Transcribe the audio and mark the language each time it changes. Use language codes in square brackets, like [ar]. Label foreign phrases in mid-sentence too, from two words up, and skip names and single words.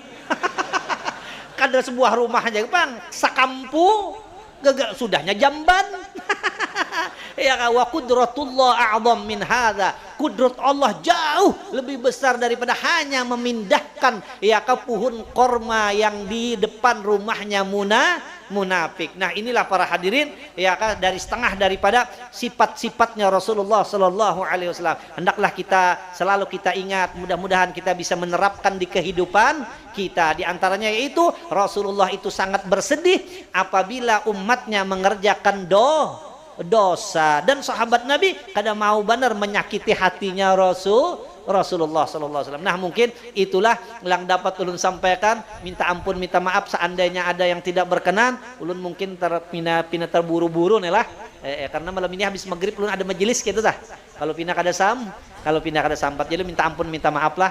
[bjn] Kada sebuah rumah aja, Bang, sakampu gagak sudahnya jamban. [ar] Ya, wa qudratullah a'zam min hadza. [id] Kudrat Allah jauh lebih besar daripada hanya memindahkan ke pohon korma yang di depan rumahnya munafik. Nah, inilah para hadirin dari setengah daripada sifat-sifatnya Rasulullah [ar] sallallahu alaihi wasallam. [id] Hendaklah selalu kita ingat, mudah-mudahan kita bisa menerapkan di kehidupan kita. Di antaranya yaitu Rasulullah itu sangat bersedih apabila umatnya mengerjakan dosa, dan sahabat Nabi kada mau benar menyakiti hatinya Rasulullah [ar] sallallahu alaihi wasallam. [id] Nah, mungkin itulah yang dapat ulun sampaikan. Minta ampun, minta maaf seandainya ada yang tidak berkenan. [bjn] Ulun mungkin pina terburu-buru nih lah. Karena malam ini habis maghrib ulun ada majelis gitu dah. Kalau pindah kada sampat, jadi minta ampun, minta maaf lah.